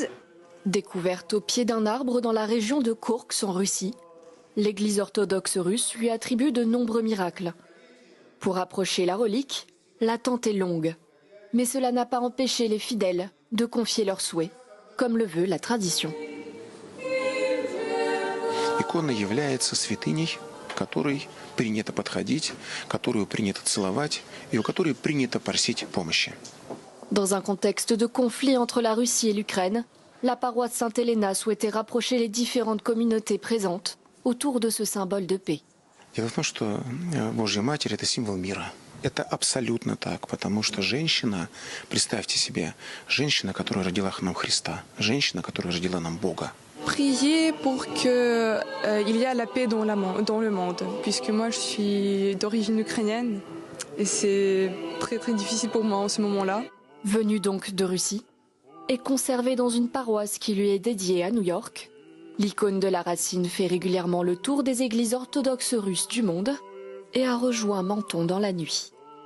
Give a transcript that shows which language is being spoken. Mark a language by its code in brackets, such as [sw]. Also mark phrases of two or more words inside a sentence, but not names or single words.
[fr] Découverte au pied d'un arbre dans la région de Koursk en Russie, l'Église orthodoxe russe lui attribue de nombreux miracles. Pour approcher la relique, l'attente est longue. Mais cela n'a pas empêché les fidèles de confier leurs souhaits, comme le veut la tradition. [ru] Икона является святыней, к которой принято подходить, которую принято целовать и у которой принято просить помощи. [fr] Dans un contexte de conflit entre la Russie et l'Ukraine, la paroisse Sainte-Helena souhaitait rapprocher les différentes communautés présentes autour de ce symbole de paix. [ru] Дело в том, что Божья Матерь – это символ мира. Это абсолютно так, потому что женщина, представьте себе, женщина, которая родила нам Христа, женщина, которая родила нам Бога. [fr] Prier pour qu'il y ait la paix dans le monde, puisque moi je suis d'origine ukrainienne et c'est très très difficile pour moi en ce moment-là. Venue donc de Russie et conservée dans une paroisse qui lui est dédiée à New York, l'icône de la racine fait régulièrement le tour des églises orthodoxes russes du monde et a rejoint Menton dans la nuit.